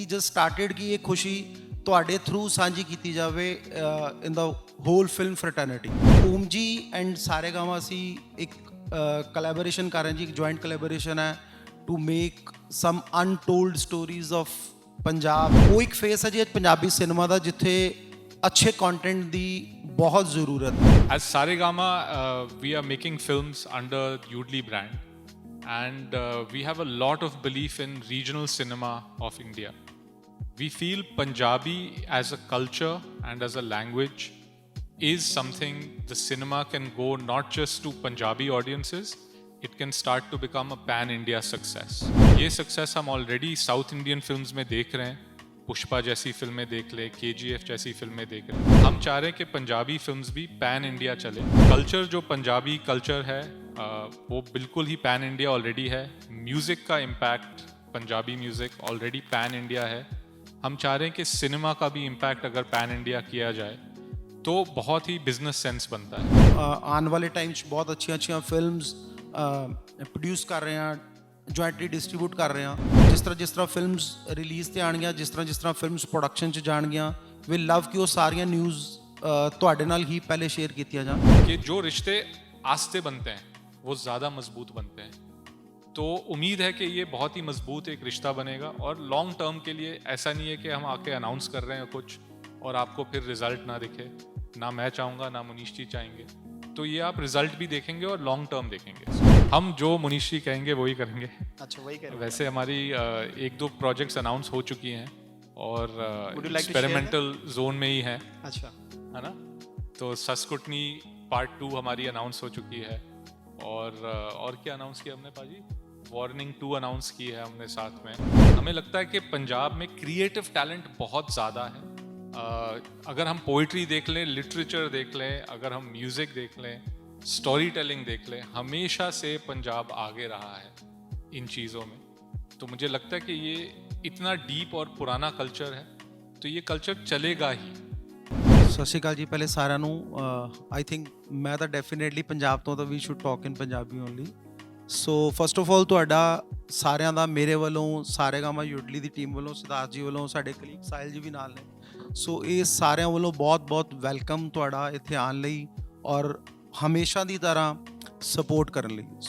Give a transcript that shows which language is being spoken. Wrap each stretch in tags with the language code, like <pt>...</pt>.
<en>just started</en> <pa>ਕਿ ਇਹ ਖੁਸ਼ੀ ਤੁਹਾਡੇ ਥਰੂ ਸਾਂਝੀ ਕੀਤੀ ਜਾਵੇ ਇਨ ਦਾ ਹੋਲ ਫਿਲਮ ਫਰਟਰਨਿਟੀ। ਓਮ ਜੀ ਐਂਡ ਸਾਰੇਗਾਮਾ ਅਸੀਂ ਇੱਕ ਕੋਲੈਬੋਰੇਸ਼ਨ ਕਰ ਰਹੇ ਹਾਂ ਜੀ, ਇੱਕ ਜੁਆਇੰਟ ਕੋਲੈਬੋਰੇਸ਼ਨ ਹੈ</pa> <en>To make some untold stories of Punjab.</en> <pa>ਉਹ ਇੱਕ ਫੇਸ ਹੈ ਜੀ ਪੰਜਾਬੀ ਸਿਨੇਮਾ ਦਾ ਜਿੱਥੇ ਅੱਛੇ ਕੰਟੈਂਟ ਦੀ ਬਹੁਤ ਜ਼ਰੂਰਤ ਹੈ।</pa> <en>As Saregama, we are making films under Udly brand, and we have a lot of belief in regional cinema of India. We feel Punjabi as a culture and as a language is something the cinema can go not just to Punjabi audiences, it can start to become a pan-India success.</en> <hi>ये success हम already South Indian films में देख रहे हैं, पुष्पा जैसी फिल्में देख ले, KGF जैसी फिल्में देख रहे हैं। हम चाह रहे हैं कि पंजाबी फिल्म्स भी पैन इंडिया चले। कल्चर जो पंजाबी कल्चर है वो बिल्कुल ही पैन इंडिया ऑलरेडी है। म्यूज़िक का impact, Punjabi music already pan India है। हम चाह रहे हैं कि सिनेमा का भी इम्पैक्ट अगर पैन इंडिया किया जाए तो बहुत ही बिजनेस सेंस बनता है।</hi> <pa>ਆਉਣ ਵਾਲੇ ਟਾਈਮ 'ਚ ਬਹੁਤ ਅੱਛੀਆਂ ਫਿਲਮਸ ਪ੍ਰੋਡਿਊਸ ਕਰ ਰਹੇ ਹਾਂ, ਜੁਆਇੰਟਲੀ ਡਿਸਟ੍ਰੀਬਿਊਟ ਕਰ ਰਹੇ ਹਾਂ। ਜਿਸ ਤਰ੍ਹਾਂ ਫਿਲਮਸ ਰਿਲੀਜ਼ ਤੇ ਆਉਣਗੀਆਂ, ਜਿਸ ਤਰ੍ਹਾਂ ਫਿਲਮਸ ਪ੍ਰੋਡਕਸ਼ਨ 'ਚ ਜਾਣਗੀਆਂ,</pa> <en>we love</en> <pa>ਕਿ ਉਹ ਸਾਰੀਆਂ ਨਿਊਜ਼ ਤੁਹਾਡੇ ਨਾਲ ਹੀ ਪਹਿਲੇ ਸ਼ੇਅਰ ਕੀਤੀਆਂ ਜਾਣ।</pa> <hi>कि जो रिश्ते आस्ते बनते हैं वो ज़्यादा मजबूत बनते हैं, तो उम्मीद है कि ये बहुत ही मजबूत एक रिश्ता बनेगा। और लॉन्ग टर्म के लिए ऐसा नहीं है कि हम आके अनाउंस कर रहे हैं कुछ और आपको फिर रिजल्ट ना दिखे। ना मैं चाहूँगा, ना मुनीश जी चाहेंगे, तो ये आप रिजल्ट भी देखेंगे और लॉन्ग टर्म देखेंगे। हम जो मुनीश जी कहेंगे वही करेंगे। अच्छा, वही करेंगे। वैसे हमारी एक दो प्रोजेक्ट्स अनाउंस हो चुकी हैं और एक्सपेरिमेंटल जोन में ही हैं। अच्छा, है ना? तो सस्कुटनी पार्ट 2 हमारी अनाउंस हो चुकी है और क्या अनाउंस किया हमने पाजी? वार्निंग 2 अनाउंस की है हमने साथ में। हमें लगता है कि पंजाब में क्रिएटिव टैलेंट बहुत ज़्यादा है। अगर हम पोइट्री देख लें, लिटरेचर देख लें, अगर हम म्यूज़िक देख लें, स्टोरी टेलिंग देख लें, हमेशा से पंजाब आगे रहा है इन चीज़ों में। तो मुझे लगता है कि ये इतना डीप और पुराना कल्चर है, तो ये कल्चर चलेगा ही।</hi> <pa>ਸਤਿ ਸ਼੍ਰੀ ਅਕਾਲ ਜੀ। ਪਹਿਲੇ ਸਾਰਿਆਂ ਨੂੰ ਆਈ ਥਿੰਕ ਮੈਂ ਤਾਂ ਡੈਫੀਨੇਟਲੀ ਪੰਜਾਬ ਤੋਂ, ਤਾਂ</pa> <en>We should talk in Punjabi only.</en> <pa>So first of all ਤੁਹਾਡਾ ਸਾਰਿਆਂ ਦਾ ਮੇਰੇ ਵੱਲੋਂ, ਸਾਰੇਗਾਮਾ ਯੂਡਲੀ ਦੀ ਟੀਮ ਵੱਲੋਂ, ਸਿਧਾਰਥ ਜੀ ਵੱਲੋਂ, ਸਾਡੇ ਕਲੀਗ ਸਾਹਿਲ ਜੀ ਵੀ ਨਾਲ ਨੇ, ਸੋ ਇਹ ਸਾਰਿਆਂ ਵੱਲੋਂ ਬਹੁਤ ਵੈਲਕਮ ਤੁਹਾਡਾ ਇੱਥੇ ਆਉਣ ਲਈ ਔਰ ਹਮੇਸ਼ਾ ਦੀ ਤਰ੍ਹਾਂ ਸਪੋਰਟ ਕਰਨ ਲਈ।</pa>